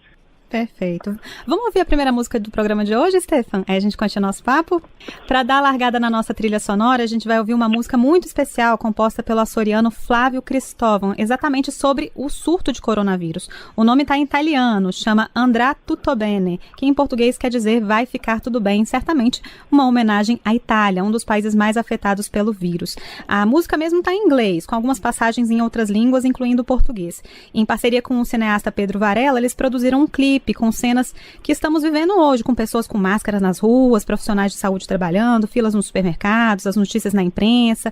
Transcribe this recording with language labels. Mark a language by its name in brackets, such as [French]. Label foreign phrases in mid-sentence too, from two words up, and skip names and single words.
[Portuguese] Perfeito. Vamos ouvir a primeira música do programa de hoje, Stefan? Aí a gente continua nosso papo. Para dar a largada na nossa trilha sonora, a gente vai ouvir uma música muito especial composta pelo açoriano Flávio Cristóvão, exatamente sobre o surto de coronavírus. O nome está em italiano, chama Andrà tutto bene, que em português quer dizer vai ficar tudo bem, certamente uma homenagem à Itália, um dos países mais afetados pelo vírus. A música mesmo está em inglês, com algumas passagens em outras línguas, incluindo o português. Em parceria com o cineasta Pedro Varela, eles produziram um clipe com cenas que estamos vivendo hoje, com pessoas com máscaras nas ruas, profissionais de saúde trabalhando, filas nos supermercados, as notícias na imprensa.